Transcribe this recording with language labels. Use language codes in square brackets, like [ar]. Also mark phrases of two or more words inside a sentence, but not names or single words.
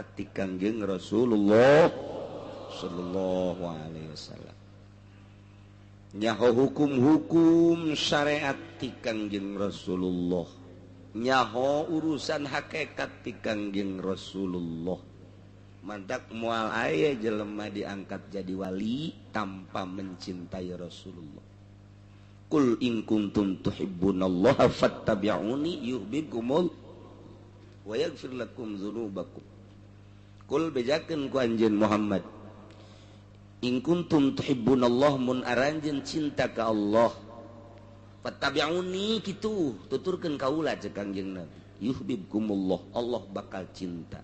[su] ti Kangjeng Rasulullah [ar] صلى الله عليه وسلم [su] nyaho hukum-hukum syariat ti Kangjeng Rasulullah nyaho urusan hakikat ti Kangjeng Rasulullah mantak moal aya jelema diangkat jadi wali tanpa mencintai [ar] رسول الله قل إن كنتم تحبون الله فاتبعوني يحببكم الله ويغفر لكم ذنوبكم قل [su] bejakeun ku anjeun Muhammad [ar] إن كنتم تحبون الله mun [su] aranjeun cinta ka Allah fattabi'uni kitu tuturkeun kaula cek Kangjeng Nabi yuhibbukumullah Allah bakal cinta